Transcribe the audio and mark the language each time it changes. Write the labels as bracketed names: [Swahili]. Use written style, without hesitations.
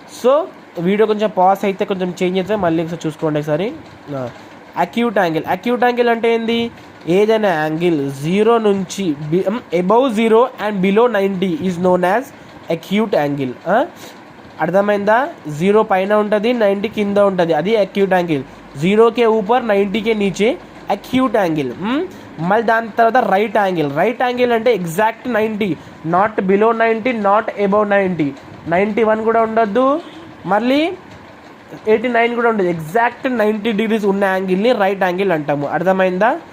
[Telugu] So video కొంచెం pass అయితే కొంచెం చేంజ్ అయితే మళ్ళీ ఒకసారి చూసుకోండి ఒకసారి. [English] acute angle [Telugu] అంటే ఏంది, ఏదైనా [English] angle 0 [Telugu] నుంచి [English] Above 0 and below 90 is known as acute angle. [Telugu] అర్థమైందా, 0 పైన ఉంటుంది, 90 కింద ఉంటుంది, అది అక్యూట్ యాంగిల్. [Hindi] 0 के ऊपर 90 के नीचे అక్యూట్ యాంగిల్. [Telugu] మళ్ళీ దాని తర్వాత రైట్ యాంగిల్ అంటే exact 90, [English] not below 90, not above 90, [Telugu] 91 కూడా ఉండొద్దు, మళ్ళీ 89 కూడా ఉండదు, ఎగ్జాక్ట్ 90 degrees ఉన్న యాంగిల్ని రైట్ యాంగిల్ అంటాము. అర్థమైందా.